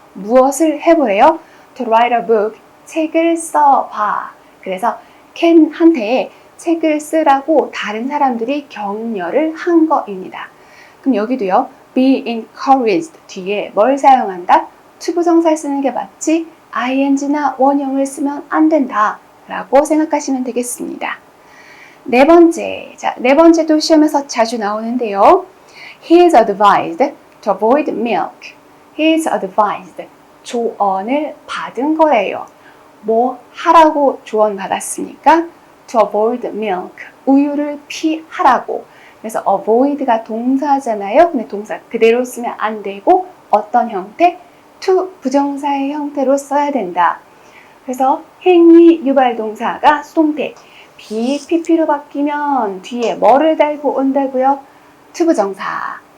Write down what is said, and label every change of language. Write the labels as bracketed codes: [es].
[ko] 무엇을 해보래요? [en] To write a book, [ko] 책을 써봐. 그래서 Ken한테 책을 쓰라고 다른 사람들이 격려를 한 거입니다. 그럼 여기도요. be encouraged 뒤에 뭘 사용한다? to 부정사를 쓰는 게 맞지? ing나 원형을 쓰면 안 된다 라고 생각하시면 되겠습니다. 네 번째도 시험에서 자주 나오는데요. [en] He is advised To avoid milk, he is advised. [ko] 조언을 받은 거예요. 뭐 하라고 조언 받았습니까? [en] To avoid milk, [ko] 우유를 피하라고. 그래서 avoid가 동사잖아요. 근데 동사 그대로 쓰면 안 되고 어떤 형태? to 부정사의 형태로 써야 된다. 그래서 행위 유발 동사가 수동태 be, pp로 바뀌면 뒤에 뭐를 달고 온다고요? to 부정사.